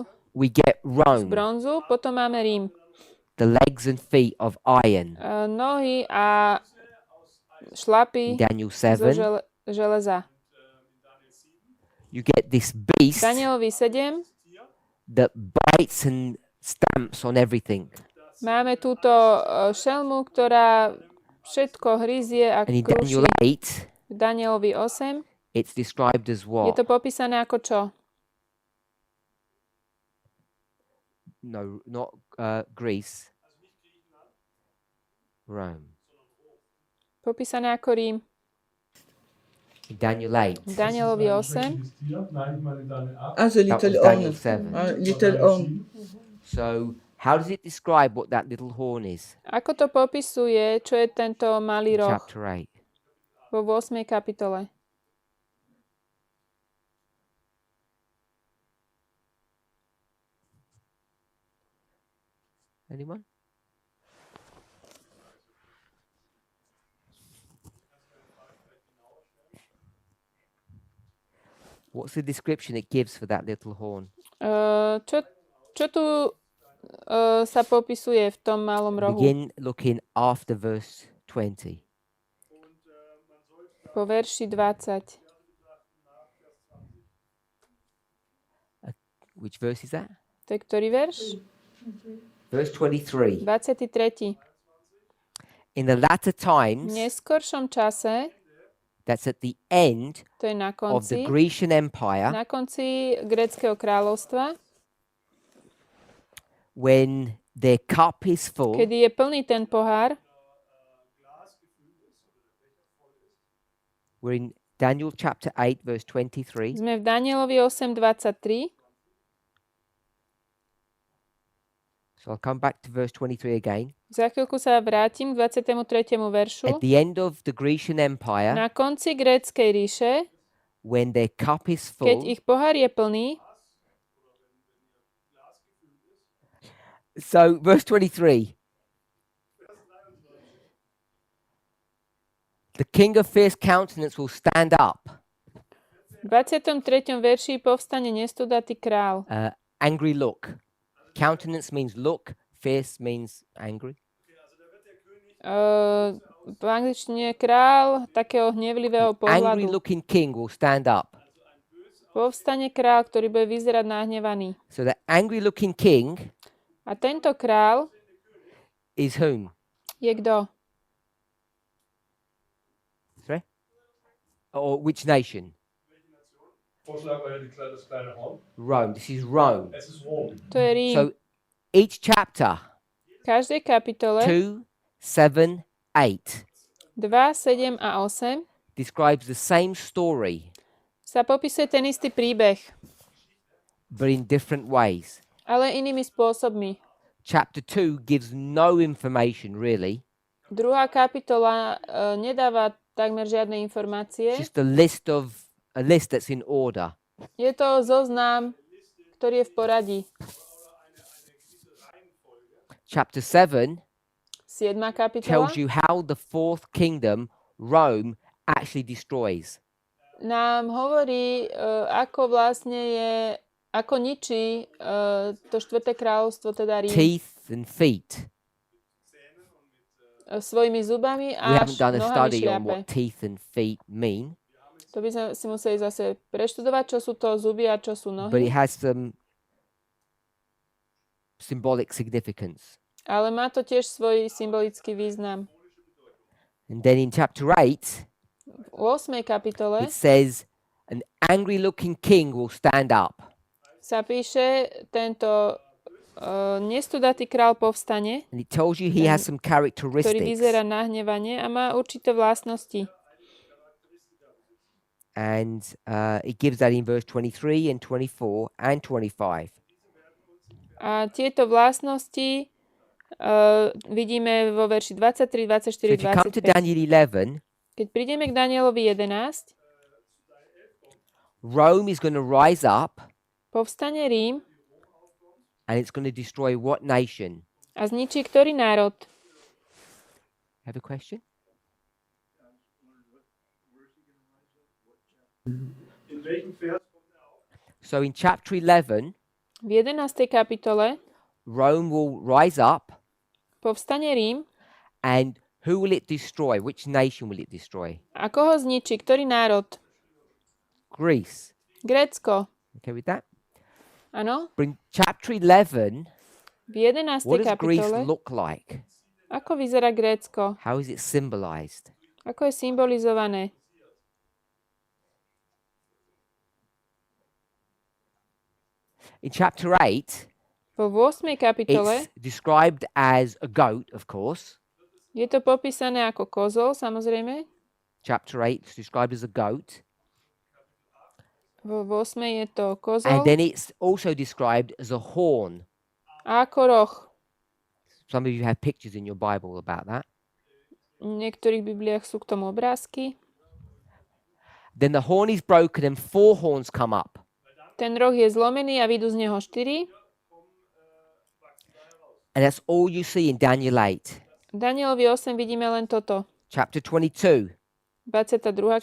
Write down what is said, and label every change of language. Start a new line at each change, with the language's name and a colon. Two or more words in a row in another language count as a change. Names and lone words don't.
English: we get
Slovak: z Rome, bronzu, potom máme Rím.
English: the legs and feet of iron.
Slovak: Nohy a šlapy Daniel zo 7, železa.
English: you get this beast
Slovak: Danielovi 7
English: that bites and stamps on everything.
Slovak: máme túto šelmu, ktorá všetko hryzie a
English: And in
Slovak: kruší.
English: Daniel 8,
Slovak: V Danielovi 8
English: It's described as
Slovak: Je
English: what?
Slovak: to popísané ako čo?
English: No, not Greece. Rome.
Slovak: Popísané ako Rím.
English: In Daniel 8.
Slovak: V Danielovi 8.
English: Also That little was Daniel on. 7. Little on. So, how does it describe what that little horn is?
Slovak: Ako to popisuje, čo je tento malý
English: In
Slovak: roh
English: chapter 8.
Slovak: vo 8. kapitole?
English: Anyone? What's the description it gives for that little horn?
Slovak: Čo tu sa popisuje v tom malom rohu?
English: Begin looking after verse 20.
Slovak: Po verši 20.
English: Which verse is that?
Slovak: To je ktorý verš?
English: Verse 23.
Slovak: 23.
English: In the latter
Slovak: V
English: times,
Slovak: neskoršom čase,
English: that's at the end
Slovak: to je na
English: of the
Slovak: konci,
English: Grecian Empire,
Slovak: na konci gréckeho kráľovstva,
English: when their cup is full,
Slovak: kedy je plný ten pohár,
English: we're in Daniel chapter 8, verse 23.
Slovak: sme v Danielovi 8.23.
English: So I'll come back to verse 23 again.
Slovak: Za chvíľku sa vrátim k 23. veršu.
English: At the end of the Grecian Empire,
Slovak: Na konci gréckej ríše,
English: when their cup is
Slovak: keď
English: full,
Slovak: ich pohár je plný,
English: so verse 23. The king of fierce countenance will stand up.
Slovak: v 23. verši povstane nestudatý král.
English: Angry look. Countenance means look. Fierce means angry.
Slovak: V angličtine král takého hnevlivého
English: Angry
Slovak: pohľadu.
English: looking king will stand up.
Slovak: Povstane král, ktorý bude vyzerať nahnevaný.
English: So the angry looking king
Slovak: A tento král
English: is whom?
Slovak: je kto?
English: Sorry? Or which nation?
German: Vorschlag war ja das kleine Horn.
English: Rome. This is Rome.
German: Es ist Rom.
Slovak: To je Rím.
English: So each chapter,
Slovak: V každej kapitole
English: 2, 7, 8,
Slovak: 2, 7 a 8
English: describes the same story,
Slovak: sa popisuje ten istý príbeh,
English: but in different ways.
Slovak: ale inými spôsobmi.
English: Chapter 2 gives no information, really.
Slovak: Druhá kapitola nedáva takmer žiadne informácie.
English: It's just a list that's in order.
Slovak: Je to zoznam, ktorý je v poradí.
English: Chapter 7
Slovak: 7. kapitola
English: tells you how the fourth kingdom, Rome, actually destroys.
Slovak: nám hovorí, ako ničí to štvrté kráľovstvo, teda Rím,
English: Teeth and feet.
Slovak: svojimi zubami
English: We
Slovak: a
English: haven't done a
Slovak: nohami
English: study on
Slovak: šľape.
English: what teeth and feet mean,
Slovak: To by sme si museli zase preštudovať, čo sú to zuby a čo sú
English: but it
Slovak: nohy.
English: has some symbolic significance.
Slovak: Ale má to tiež svoj symbolický význam.
English: And then in chapter 8,
Slovak: V 8. kapitole
English: it says, an angry looking king will stand up.
Slovak: sa píše, tento nestudatý král povstane,
English: And it tells you he has some
Slovak: ktorý
English: characteristics.
Slovak: vyzerá nahnevane a má určité vlastnosti.
English: And it gives that in verse 23 and 24 and 25.
Slovak: A tieto vlastnosti vidíme vo verši 23, 24,
English: So if you come to
Slovak: 25.
English: Daniel 11,
Slovak: Keď prídeme k Danielovi 11,
English: Rome is going to rise up
Slovak: povstane Rím
English: and it's going to destroy what nation?
Slovak: a zničí ktorý národ?
English: Have a question?
German: In welchem Vers kommt auf?
English: So in chapter 11,
Slovak: V 11. kapitole
English: Rome will rise up,
Slovak: povstane Rím
English: and who will it destroy? Which nation will it destroy?
Slovak: a koho zničí? Ktorý národ?
English: Greece.
Slovak: Grécko.
English: Okay with that?
Slovak: Áno?
English: But in chapter 11,
Slovak: V 11.
English: what does Greece
Slovak: kapitole
English: look like?
Slovak: ako vyzerá Grécko?
English: How is it symbolized?
Slovak: Ako je symbolizované?
English: In chapter 8,
Slovak: Vo 8. kapitole
English: it's described as a goat, of course.
Slovak: je to popísané ako kozol, samozrejme.
English: Chapter 8 is described as a goat.
Slovak: Vo 8. je to
English: And
Slovak: kozol
English: then it's also described as a horn.
Slovak: a ako roh.
English: Some of you have pictures in your Bible about that.
Slovak: V niektorých Bibliách sú k tomu obrázky.
English: Then the horn is broken and 4 horns come up.
Slovak: Ten roh je zlomený a vyjdú z neho 4.
English: And that's all you see in Daniel 8.
Slovak: V Danielovi 8 vidíme len toto.
English: Chapter 22.
Slovak: 22.